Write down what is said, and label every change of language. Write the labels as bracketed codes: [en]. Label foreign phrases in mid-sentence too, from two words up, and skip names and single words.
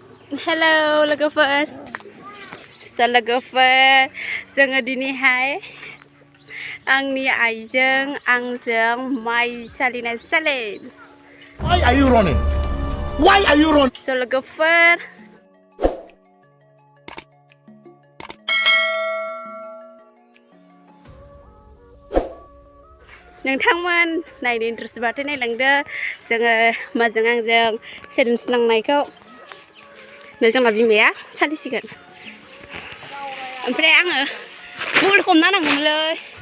[en] Hello logofer. So logofer, [brx] जोङो दिनैहाय आंनि आइजों आंजों माइ सालिनाय चेलेन्ज. [en] Why are you running? Why are you running? So logofer. [brx] नोंथांमोन नायनो इन्ट्रेस्ट बाथाय नायलांदो जोङो माजों आंजों चेलेन्ज नांनायखौ जोंना बिमाया सालिसिगोन ओमफ्राय आङो मबाइल हमना नांगौमोनलै